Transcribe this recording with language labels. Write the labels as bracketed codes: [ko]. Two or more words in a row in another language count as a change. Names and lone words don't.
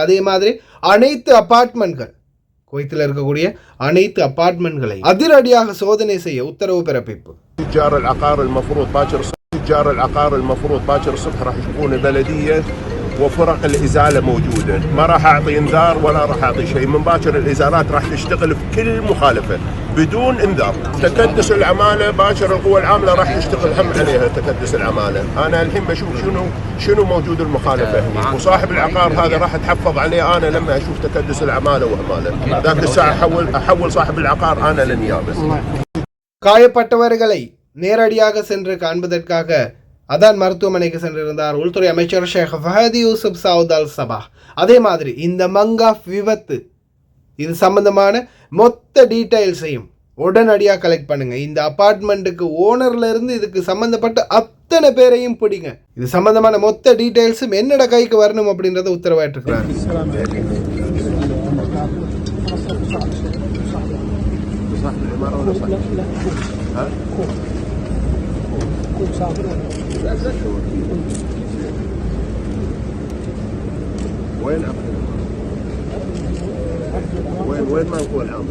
[ta] அதே மாதிரி அனைத்து அப்பார்ட்மெண்ட்கள் குவைத்தில் இருக்கக்கூடிய அனைத்து அப்பார்ட்மெண்ட்களை அதிரடியாக சோதனை செய்ய உத்தரவு பிறப்பிப்பு. [ar] تجار العقار المفروض باكر الصبح راح يشوفون البلدية وفرق الإزالة موجودة، ما راح أعطي إنذار ولا راح أعطي شيء. من باكر الإزالات راح تشتغل في كل مخالفة بدون إنذار. تكدس العمالة باكر القوى العاملة راح تشتغل هم عليها تكدس العمالة. أنا الحين بشوف شنو موجود المخالفة هنا، وصاحب العقار هذا راح أتحفظ عليه أنا لما أشوف تكدس العمالة وهمالة. ذاك الساعة أحول صاحب العقار أنا للنيابة. [ta] காயப்பட்டவர்களை நேரடியாக சென்று காண்பதற்காக அதான் மருத்துவமனைக்கு சென்றிருந்தார் உள்துறை அமைச்சர் ஷேக் ஃபஹதி யூசுப் சவுத் அல் சபாஹ். அதே மாதிரி இந்த மங்காஃப் விபத்து இது சம்பந்தமான மொத்த டீட்டெயில்ஸையும் உடனடியாக கலெக்ட் பண்ணுங்க. இந்த அப்பார்ட்மெண்ட்டுக்கு ஓனர்ல இருந்து இதுக்கு சம்பந்தப்பட்ட அத்தனை பேரையும் பிடிங்க. இது சம்பந்தமான மொத்த டீட்டெயில்ஸும் என்னோட கைக்கு வரணும் அப்படின்றத உத்தரவாயிட்டிருக்கிறார். [ar] وين عقد وين ما هو العمل؟